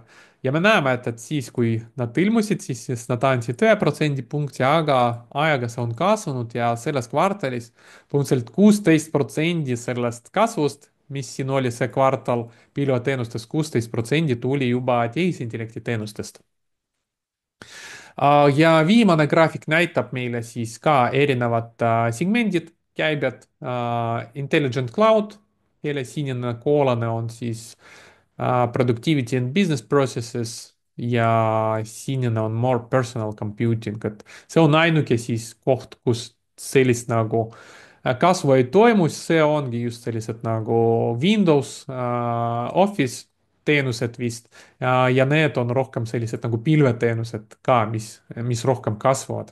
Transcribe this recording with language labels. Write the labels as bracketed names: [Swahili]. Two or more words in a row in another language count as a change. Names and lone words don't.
[Estonian] ja me näeme, et siis, kui nad ilmusid, siis nad andsid 1%, aga ajaga see on kasvanud ja selles kvartalis põhimõtteliselt 16% sellest kasvust, mis siin oli see kvartal pilveteenustest, 16% tuli juba tehisintellekti teenustest. ja viimane graafik näitab meile siis ka erinevad segmendid, käibed, [English] Intelligent Cloud, [Estonian] kelle sinine koolane on siis [English] productivity and business processes [Estonian] ja sinine on [English] more personal computing, [Estonian] et see on ainuke siis koht, kus sellist nagu kasvu ei toimu, see ongi just sellised nagu Windows, Office teenused vist ja need on rohkem sellised nagu pilveteenused ka, mis rohkem kasvavad.